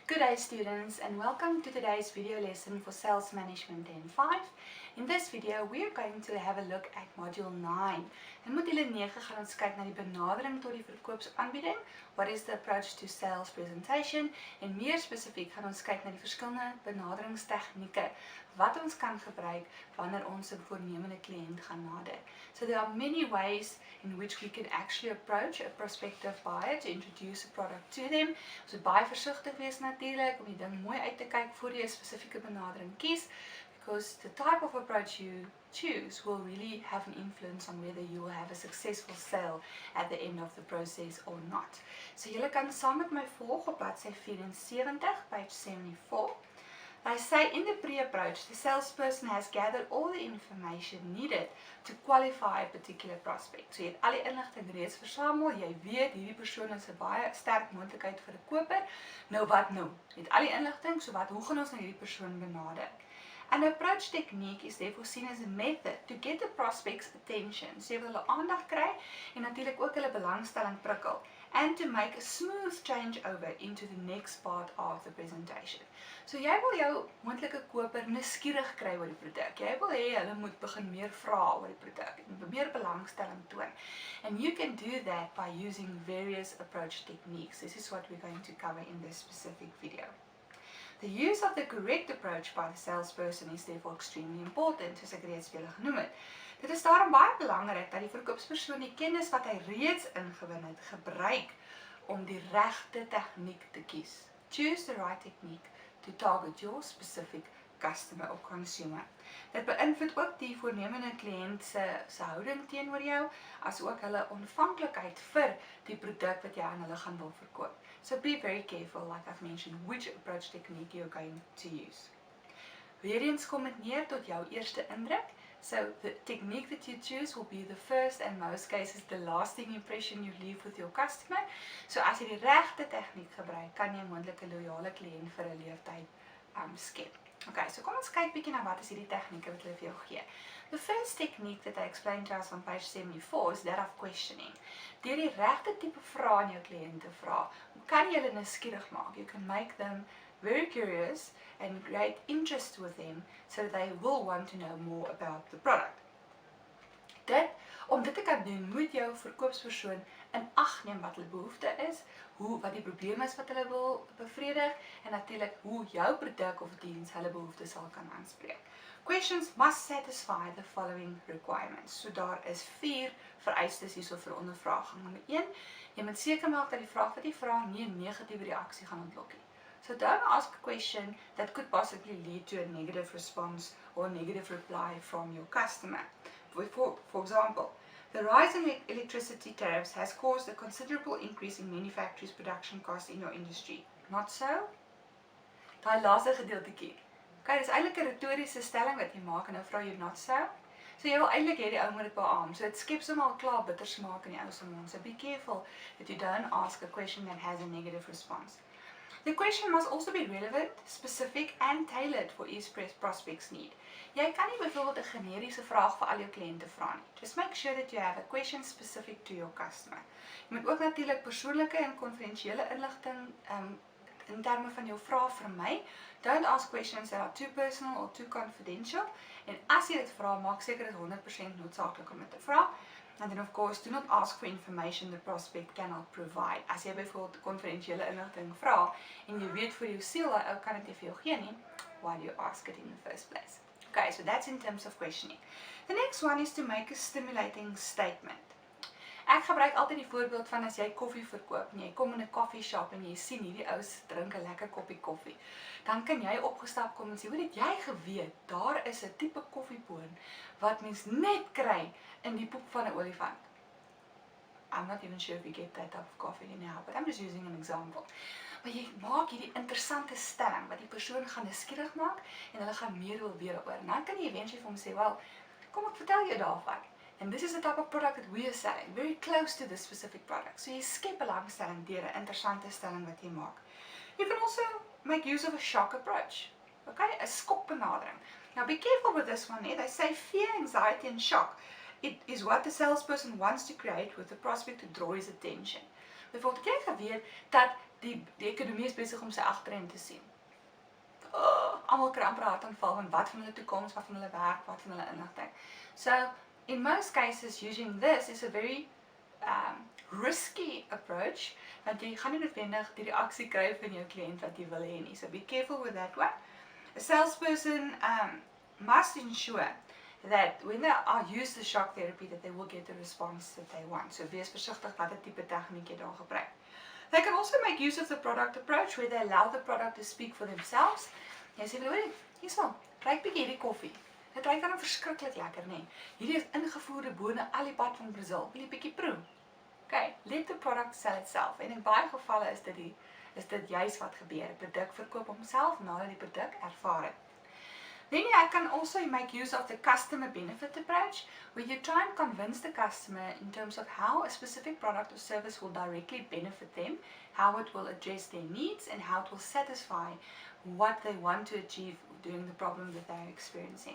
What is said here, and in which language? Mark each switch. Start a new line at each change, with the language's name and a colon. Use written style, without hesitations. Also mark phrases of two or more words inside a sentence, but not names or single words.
English: day students, and welcome to today's video lesson for Sales Management 10.5. In this video we are going to have a look at module 9.
Afrikaans: In module 9 gaan ons kyk na die benadering tot die verkoopsaanbieding,
English: what is the approach to sales presentation,
Afrikaans: en meer spesifiek gaan ons kyk na die verskillende benaderingstegnieke wat ons kan gebruik wanneer ons 'n voornemende kliënt gaan nader.
English: So there are many ways in which we can actually approach a prospective buyer to introduce a product to them.
Afrikaans: So baie versigtig wees natuurlik om die ding mooi uit te kyk voor jy 'n spesifieke benadering kies,
English: because the type of approach you choose will really have an influence on whether you will have a successful sale at the end of the process or not.
Afrikaans: So julle kan saam met my volg op bladsy 74,
English: page 74. They say in the pre-approach, the salesperson has gathered all the information needed to qualify a particular prospect.
Afrikaans: So jy het al die inligting reeds versamel, jy weet hierdie persoon is 'n baie sterk moontlikheid vir 'n koper. Nou wat nou? Jy het al die inligting, so hoe gaan ons nou hierdie persoon benader?
English: An approach technique is therefore seen as a method to get the prospect's attention,
Afrikaans: so jy wil hulle aandag kry en natuurlik ook hulle belangstelling prikkel,
English: and to make a smooth changeover into the next part of the presentation.
Afrikaans: So jy wil jou moontlike koper nuuskierig kry oor die produk. Jy wil hê hulle moet begin meer vra oor die produk en meer belangstelling toon.
English: And you can do that by using various approach techniques. This is what we're going to cover in this specific video. The use of the correct approach by the salesperson is therefore extremely important,
Afrikaans: soos ek reeds vir julle genoem het. Dit is daarom baie belangrik dat die verkoopspersoon die kennis wat hy reeds ingewin het, gebruik om die regte tegniek te kies.
English: Choose the right technique to target your specific customer or consumer.
Afrikaans: Dit beïnvloed ook die voornemende kliënt se houding teenoor jou, as ook hulle ontvanklikheid vir die produk wat jy aan hulle gaan wil verkoop.
English: So be very careful, like I've mentioned, which approach technique you're going to use.
Afrikaans: Weer eens kom dit neer tot jou eerste indruk.
English: So the technique that you choose will be the first and most cases the lasting impression you leave with your customer.
Afrikaans: So as jy die regte tegniek gebruik, kan jy moontlik 'n loyale kliënt vir 'n leeftyd skep. Okay, so kom ons kyk bietjie na wat is hierdie tegnieke wat hulle vir jou gee.
English: The first technique that I explained to us on page 74 is that of questioning.
Afrikaans: Deur die regte tipe vrae aan jou kliënt te vra, kan jy hulle nuuskierig maak.
English: You can make them very curious and create interest with them so that they will want to know more about the product.
Afrikaans: Om dit te kan doen, moet jou verkoopspersoon in ag neem wat hulle behoefte is, wat die probleem is wat hulle wil bevredig, en natuurlik hoe jou produk of diens hulle behoeftes sal kan aanspreek.
English: Questions must satisfy the following requirements.
Afrikaans: So daar is 4 vereistes hierso vir ondervraging. Nommer 1, jy moet seker maak dat die vraag wat jy vra nie 'n negatiewe reaksie gaan ontlok nie.
English: So don't ask a question that could possibly lead to a negative response or a negative reply from your customer. For example, the rise in electricity tariffs has caused a considerable increase in many factories' production costs in your industry. Not so?
Afrikaans: Daai laaste gedeeltjie. Okay, dis eintlik 'n retoriese stelling wat jy maak en nou vra jy
English: not so.
Afrikaans: So jy wil eintlik hê die ou moet dit beamoen. So dit skep sommer klaar bitter smaak in die ou se mond.
English: So be careful that you don't ask a question that has a negative response. The question must also be relevant, specific and tailored for each prospect's need.
Afrikaans: Jy kan nie byvoorbeeld 'n generiese vraag vir al jou kliënte vra nie.
English: Just make sure that you have a question specific to your customer.
Afrikaans: Jy moet ook natuurlik persoonlike en konfidensiële inligting in terme van jou vraag vermy.
English: Don't ask questions that are too personal or too confidential.
Afrikaans: En as jy dit vra, maak seker dit is 100% noodsaaklik om dit te vra.
English: And then of course, do not ask for information the prospect cannot provide.
Afrikaans: As jy byvoorbeeld konfidensiële inligting vra en jy weet vir jou siel daai ou kan dit nie vir jou gee nie,
English: why do you ask it in the first place? Okay, so that's in terms of questioning. The next one is to make a stimulating statement.
Afrikaans: Ek gebruik altyd die voorbeeld van as jy koffie verkoop en jy kom in 'n
English: coffee shop
Afrikaans: en jy sien hierdie ouens drink 'n lekker koppie koffie. Dan kan jy opgestap kom en sê, "Hoe het jy geweet daar is 'n tipe koffieboon wat mens net kry in die poep van 'n olifant?"
English: I'm not even sure if you get that type of coffee now, but I'm just using an example.
Afrikaans: Maar jy maak hierdie interessante stelling wat die persoon gaan nuuskierig maak en hulle gaan meer wil weet daaroor. En dan kan jy eventually vir hom sê, "Wel, kom ek vertel jou daarvan.
English: And this is the type of product that we are selling, very close to this specific product."
Afrikaans: So jy skep belangstelling deur 'n interessante stelling wat jy maak.
English: You can also make use of a shock approach.
Afrikaans: Okay, 'n skokbenadering.
English: Now be careful with this one. They say fear, anxiety and shock. It is what the salesperson wants to create with the prospect to draw his attention.
Afrikaans: Byvoorbeeld, het jy geweet dat die ekonomie is besig om sy agterend te sien. Almal kry amper 'n hartaanval van wat van hulle toekoms, wat van hulle werk, wat van hulle inligting.
English: So, in most cases, using this is a very risky approach,
Afrikaans: want jy gaan nie noodwendig die reaksie kry van jou kliënt wat jy wil hê nie.
English: So be careful with that one. A salesperson must ensure that when they use the shock therapy, that they will get the response that they want.
Afrikaans: So wees versigtig watter tipe tegniek jy daar gebruik.
English: They can also make use of the product approach, where they allow the product to speak for themselves.
Afrikaans: Jy sê, "Hoorie, hierso, ruik bietjie hierdie koffie. Dit ruik dan verskriklik lekker, nee. Hierdie is ingevoerde bone al die pad van Brazil. Wil jy bietjie proe?"
English: Okay, let the product sell itself.
Afrikaans: En in baie gevalle is dit juist wat gebeur. Die produk verkoop homself nadat die produk ervaar het.
English: Then you can also make use of the customer benefit approach, where you try and convince the customer in terms of how a specific product or service will directly benefit them, how it will address their needs, and how it will satisfy what they want to achieve during the problem that they're experiencing.